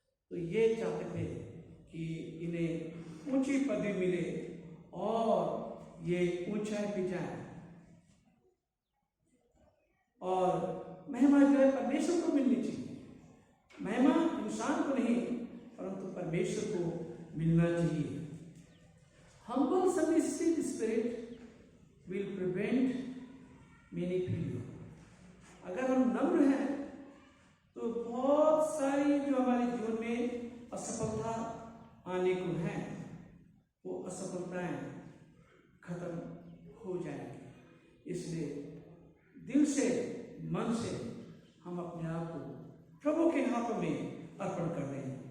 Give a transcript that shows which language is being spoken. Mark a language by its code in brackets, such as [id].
[hi] तो ये चाहते थे कि इन्हें ऊंची पदवी मिले और ये ऊंचाई पे जाए. और महिमा जो है परमेश्वर को मिलनी चाहिए. महिमा इंसान को नहीं परंतु परमेश्वर को मिलना चाहिए. [en] Humble submissive spirit will prevent many failure. [hi] अगर हम नम्र हैं तो बहुत सारी जो हमारे जीवन में असफलता आने को है वो असफलताएं खत्म हो जाएंगी. इसलिए दिल से मन से हम अपने आप को प्रभु के हाथों में अर्पण कर दें.